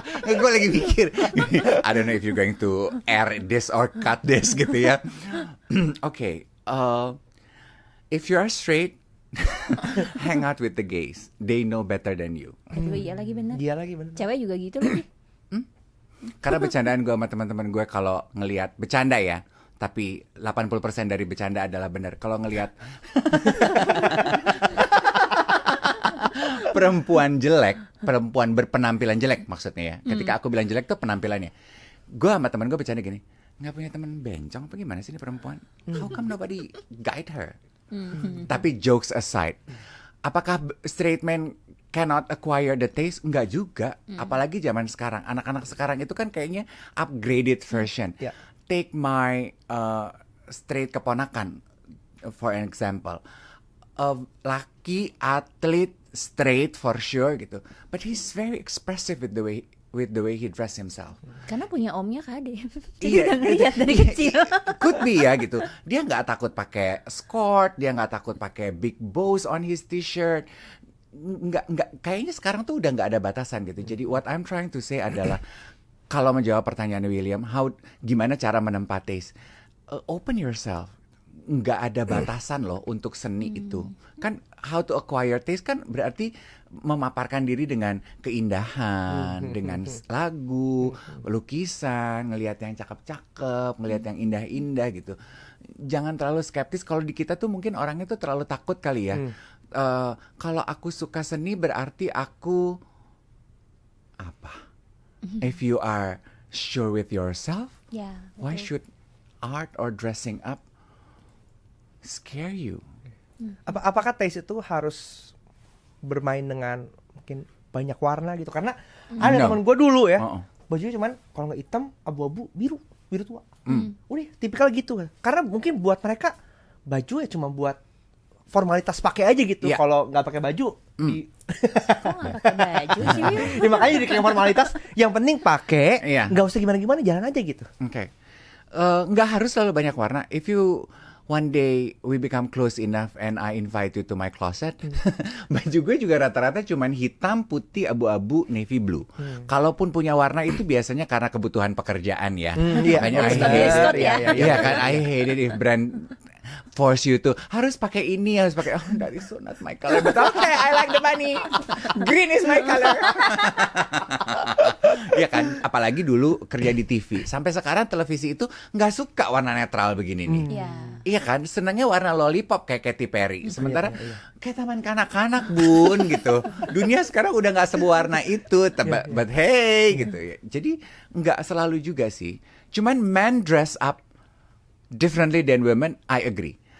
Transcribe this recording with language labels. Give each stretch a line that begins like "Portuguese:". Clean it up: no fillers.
Indonesian: Gue lagi mikir,
English: I don't know if you're going to air this or cut this
Indonesian: gitu ya.
English: Okay, if you are straight, hang out with the gays. They know better than you.
Indonesian: Aduh, iya lagi bener. Dia lagi bener. Cewek juga gitu lagi. Karena bercandaan gue sama teman-teman gue kalau ngelihat bercanda ya, tapi 80% dari bercanda adalah benar. Kalau ngelihat perempuan jelek, perempuan berpenampilan jelek maksudnya ya. Ketika aku bilang jelek tuh penampilannya. Gue sama teman gue bercanda gini, nggak punya teman bencong apa gimana sih ini perempuan?
English: How come nobody guide her?
Indonesian: Tapi
English: jokes aside,
Indonesian: apakah
English: straight men cannot acquire the taste?
Indonesian: Enggak juga. Apalagi zaman sekarang, anak-anak sekarang itu kan kayaknya
English: upgraded version. Yeah. Take my straight
Indonesian: keponakan
English: for an example.
Indonesian: Laki atlet
English: straight for sure
Indonesian: gitu,
English: but he's very expressive with the way he dress himself.
Indonesian: Karena punya omnya Kade. Jadi Iya, udah ngeliat dari kecil.
English: Could be
Indonesian: ya gitu. Dia nggak takut pakai skirt, dia nggak takut pakai
English: big bows on his t-shirt.
Indonesian: Nggak. Kayaknya sekarang tuh udah nggak ada batasan gitu. Jadi
English: what I'm trying to say
Indonesian: adalah kalau menjawab pertanyaan William, gimana cara menempa taste?
English: Open yourself.
Indonesian: Nggak ada batasan loh untuk seni itu. Kan
English: how to acquire taste
Indonesian: kan berarti memaparkan diri dengan keindahan, dengan lagu, lukisan, ngelihat yang cakep-cakep, ngelihat yang indah-indah gitu. Jangan terlalu skeptis. Kalau di kita tuh mungkin orangnya tuh terlalu takut kali ya. Kalau aku suka seni berarti aku apa?
English: If you are sure with yourself,
Indonesian: Ya,
English: why
Indonesian: betul.
English: should art or dressing up scare you?
Indonesian: Apakah taste itu harus bermain dengan mungkin banyak warna gitu? Karena ada
English: No.
Indonesian: teman gue dulu ya, Uh-uh. bajunya cuman kalau nggak hitam, abu-abu, biru tua. Udah tipikal gitu kan. Karena mungkin buat mereka baju ya cuma buat formalitas pakai aja gitu. Iya. Kalau nggak pakai baju, Kok nggak pakai baju sih, Wil? ya makanya jadi kayak formalitas. Yang penting pakai, Iya. nggak usah gimana-gimana, jalan aja gitu. Oke. Nggak harus selalu banyak warna.
English: If you one day we become close enough and I invite you to my closet,
Indonesian: baju gue juga rata-rata cuman hitam, putih, abu-abu,
English: navy blue.
Indonesian: Kalaupun punya warna itu biasanya karena kebutuhan pekerjaan ya. Iya. Makanya
English: I
Indonesian: Harus
English: hate-
Indonesian: Scott ya. Iya kan,
English: I hate it if brand force you to
Indonesian: harus pakai ini, harus pakai,
English: oh that is so not my color, but okay, I like the money. Green is my color.
Indonesian: Iya kan, apalagi dulu kerja di TV. Sampai sekarang televisi itu nggak suka warna netral begini nih. Iya. Iya kan, senangnya warna lollipop kayak Katy Perry. Sementara kayak taman kanak-kanak bun gitu. Dunia sekarang udah nggak sewarna itu,
English: but hey
Indonesian: gitu ya. Jadi nggak selalu juga sih. Cuman
English: men dress up differently than women, I agree.